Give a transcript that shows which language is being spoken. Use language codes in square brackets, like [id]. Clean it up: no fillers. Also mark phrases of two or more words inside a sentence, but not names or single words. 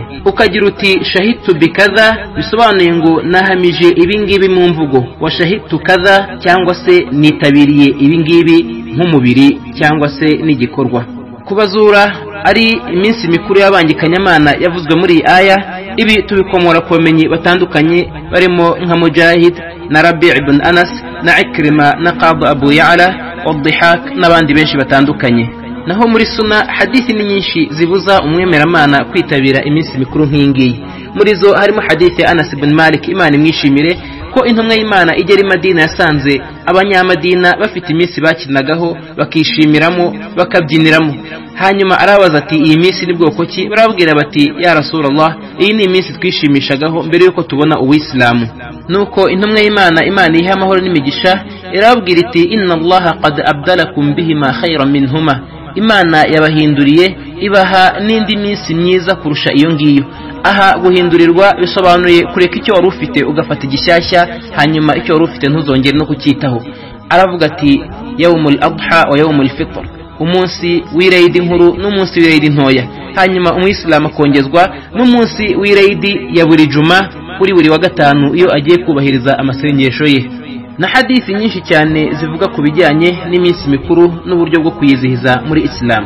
[rw] Ukagira uti shahidtu bikaza, bisobanuye ngo nahamije ibingibi mu mvugo, [ar] wa shahidtu [rw] kaza cyangwa se nitabiriye ibingibi nk'umubiri cyangwa se n'igikorwa. Kubazura ari iminsi mikuru y'abangikanyamana yavuzwe muri iyi aya. Ibi tubikomora ku bamenyi batandukanye barimo nka Mujahid na Rabi' ibn Anas na Ikrima na Qadi Abu Ya'la Wadhihak n'abandi benshi batandukanye. Naho muri Sunna hadithi ni nyinshi zibuza umwemeramana kwitabira iminsi mikuru nk'ingiyi. Muri zo harimo hadithi ya Anas ibn Malik, Imana imwishimire, ko intumwa y'Imana igera i Madina yasanze abanyamadina bafite iminsi bakinagaho bakishimiramo bakabyiniramo. Hanyuma arabaza ati iyi minsi ni bwoko ki? Barabwira bati [ar] ya Rasulullah, [rw] iyi ni iminsi twishimishagaho mbere yuko tubona Uwisilamu. Nuko intumwa y'Imana, Imana iha amahoro n'imigisha, irabwira iti [ar] inna Allaha qad abdalakum bihima khayran minhuma, [rw] Imana yabahinduriye ibaha n'indi minsi myiza kurusha iyo ngiyo. Aha guhindurirwa bisobanuye kureka icyo wari ufite ugafata igishyashya, hanyuma icyo wari ufite ntuzongere no kucyitaho. Aravuga ati [ar] yawmul adha wa yawmul fitr, [rw] umunsi w'irayidi nkuru n'umunsi w'irayidi ntoya. Hanyuma umuyisilamu akongezwa n'umunsi w'irayidi ya buri juma kuri buri wa gatanu iyo agiye kubahiriza amasengesho ye. Na hadithi nyinshi cyane zivuga ku bijyanye n'iminsi mikuru n'uburyo bwo kuyizihiza muri Islam.